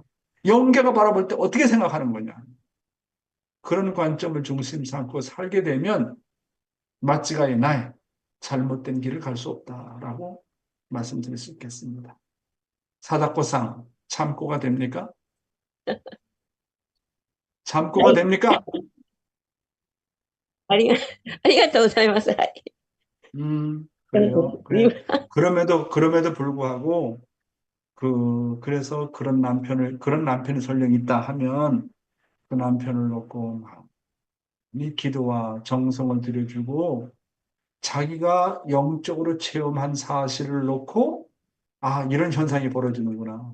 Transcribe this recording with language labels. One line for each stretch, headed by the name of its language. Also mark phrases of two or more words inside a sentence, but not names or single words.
Korean: 영계가 바라볼 때 어떻게 생각하는 거냐. 그런 관점을 중심 삼고 살게 되면 마치가의 나의 잘못된 길을 갈 수 없다라고 말씀드릴 수 있겠습니다. 사다코상 참고가 됩니까? 참고가 됩니까?
Japanese: ありが、ありがとうございます。はい。
Korean: 그래요. 그럼에도 불구하고 그래서 그런 남편이 설령 있다 하면 그 남편을 놓고 이 기도와 정성을 들여주고 자기가 영적으로 체험한 사실을 놓고 이런 현상이 벌어지는구나.